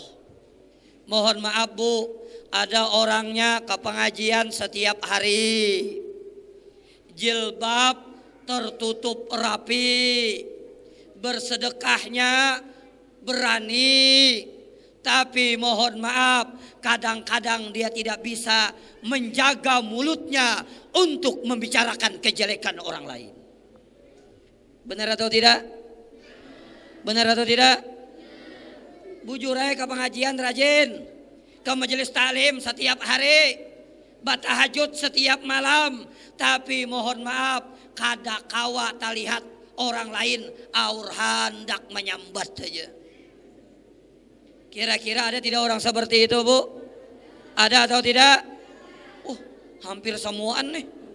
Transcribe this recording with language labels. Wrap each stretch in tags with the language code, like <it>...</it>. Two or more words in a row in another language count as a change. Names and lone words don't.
<id>Mohon maaf Bu, ada orangnya ke pengajian setiap hari, jilbab tertutup rapi, bersedekahnya berani, Tapi mohon maaf, kadang-kadang dia tidak bisa menjaga mulutnya untuk membicarakan kejelekan orang lain. Benar atau tidak? Benar atau tidak?</id> <bjn>Bujur aja ke pengajian rajin, ke majelis taklim setiap hari, batahajud setiap malam. Tapi mohon maaf, kada kawa talihat orang lain aur hendak menyambat saja.</bjn> <id>Kira-kira ada tidak orang seperti itu, Bu? Ada atau tidak? Hampir semuaan nih.</id>